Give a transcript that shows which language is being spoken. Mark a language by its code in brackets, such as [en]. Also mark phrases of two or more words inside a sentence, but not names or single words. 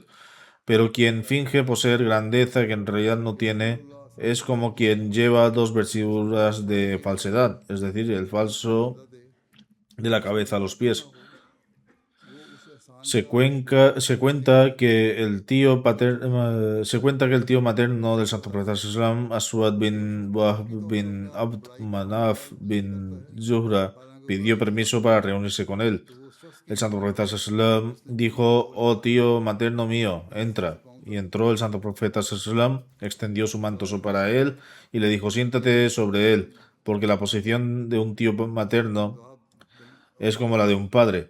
[es] Pero quien finge poseer grandeza que en realidad no tiene, es como quien lleva dos vestiduras de falsedad, es decir, el falso de la cabeza a los pies. Se cuenta que el tío materno del Santo Profeta Islam, Aswad bin Wahb bin Abd Manaf bin Zuhra, pidió permiso para reunirse con él. El santo profeta sallam dijo: oh tío materno mío, entra. Y entró el santo profeta sallam, extendió su manto para él y le dijo: siéntate sobre él, porque la posición de un tío materno es como la de un padre.